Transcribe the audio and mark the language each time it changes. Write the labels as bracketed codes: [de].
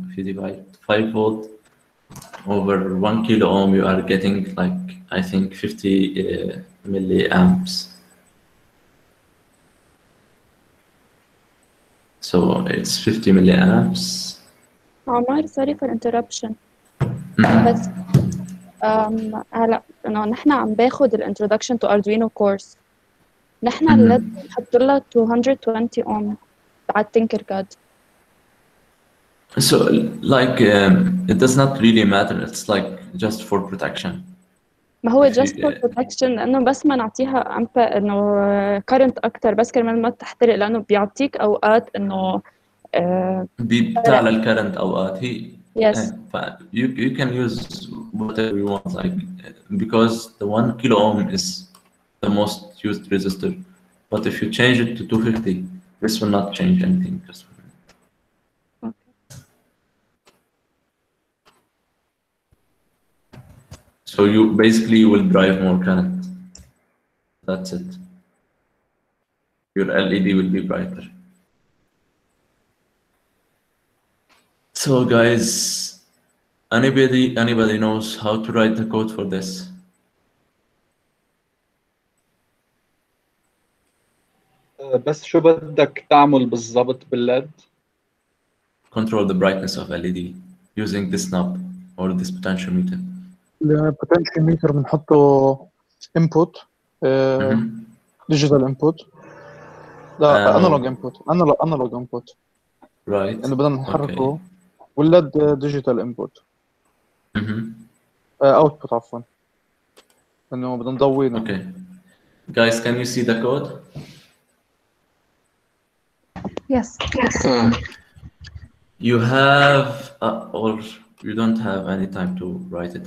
[en] If you divide 5 volt over 1 kilo ohm, you are getting like, I think 50 milliamps. So it's 50 milliamps. [ar] عمر [en] sorry for interruption. [ar] بس هلا انه نحن عم باخد الانترودكشن تو اردوينو كورس. نحن لازم نحط لها 220 اوم بعد تنكر كاد. [en] So like it does not really matter. It's like just for protection. [ar] ما هو [en] just for protection [ar] لانه بس ما نعطيها انه كارنت اكثر بس كرمال ما تحترق، لانه بيعطيك اوقات انه بتعلى الكرنت اوقات هي. [en] Yes. You can use whatever you want, like because the 1 kilo ohm is the most used resistor. But if you change it to 250, this will not change anything. Okay. So you basically will drive more current. That's it. Your LED will be brighter. So guys, anybody knows how to write the code for this? [ar] بس شو بدك تعمل بالضبط بالليد؟ [en] Control the brightness of LED using this knob or this potentiometer. [ar] البوتنشيوميتر بنحطه input digital input. لا analog input. [en] analog input. Right. [ar] إنه بدنا نحركه والليد digital input. [en] output [ar] عفوا. إنه بدنا نضوينه. [en] Okay. Guys, can you see the code? Yes. You have, or you don't have any time to write it.